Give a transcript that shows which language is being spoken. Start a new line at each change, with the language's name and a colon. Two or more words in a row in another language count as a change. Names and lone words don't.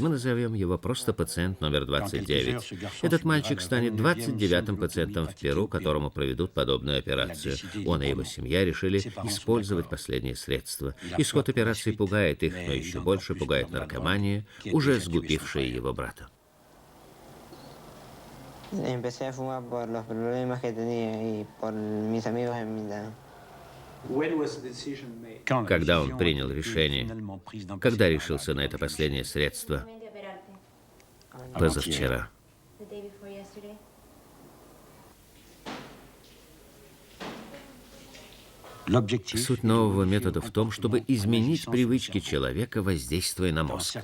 Russian: Мы назовем его просто пациент номер 29. Этот мальчик станет 29-м пациентом в Перу, которому проведут подобную операцию. Он и его семья решили использовать последние средства. Исход операции пугает их, но еще больше пугает наркомания, уже сгубившая его брата.
Spanish: Empecé a fumar por los problemas que tenía y por mis amigos en mi edad.
Russian: Когда он принял решение? Когда решился на это последнее средство? Позавчера. Суть нового метода в том, чтобы изменить привычки человека, воздействуя на мозг.